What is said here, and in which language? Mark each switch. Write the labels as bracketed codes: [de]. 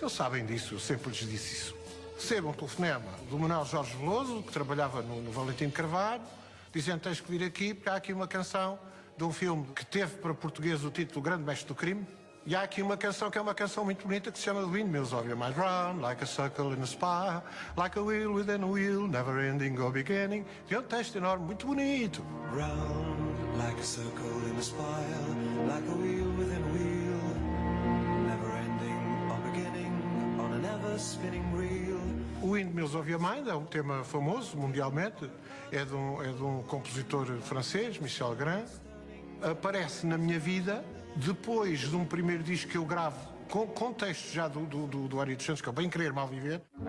[pt] Eles sabem disso, eu sempre lhes disse isso. Recebo um telefonema do Manuel Jorge Veloso, que trabalhava no Valentim de Carvalho, dizendo: "Tens que vir aqui porque há aqui uma canção de um filme que teve para português o título Grande Mestre do Crime. E há aqui uma canção que é uma canção muito bonita que se chama [en] The Windmills of Your Mind Run, like a circle in a spire, like a wheel within a wheel, never ending or beginning." [pt] Tem um texto enorme, muito bonito. [en] Round like a circle in a spire, like a wheel within a wheel, never ending or beginning on an ever spinning reel. [pt] O Windmills of Your Mind é um tema famoso mundialmente, é de um compositor francês, Michel Grand. Aparece na minha vida depois de um primeiro disco que eu gravo com textos já do Ari dos Santos, que é o Bem Querer, Mal Viver.